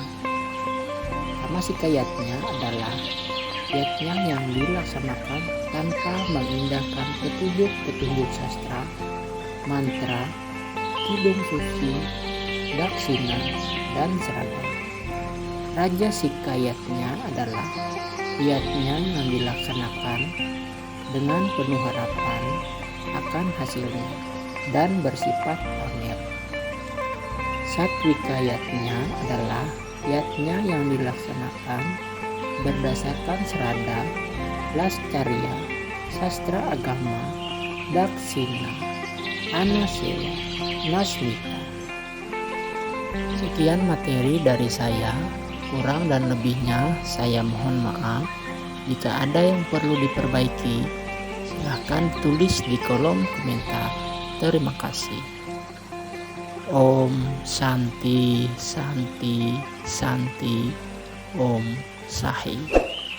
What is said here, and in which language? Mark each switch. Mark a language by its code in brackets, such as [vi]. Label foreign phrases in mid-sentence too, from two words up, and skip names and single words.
[id] Tamasika yatnya adalah yatnya yang dilaksanakan tanpa mengindahkan petunjuk-petunjuk sastra, mantra, kidung suci, daksina, dan seragam. Rajasika yatnya adalah yatnya yang dilaksanakan dengan penuh harapan akan hasilnya dan bersifat pamer. Satwika yatnya adalah yatnya yang dilaksanakan berdasarkan serada, lascarya, sastra agama, daksina, anasewa, nasmita. Sekian materi dari saya, kurang dan lebihnya saya mohon maaf. Jika ada yang perlu diperbaiki, silahkan tulis di kolom komentar. Terima kasih. [sa] Om Santi Santi Santi Om Sahi.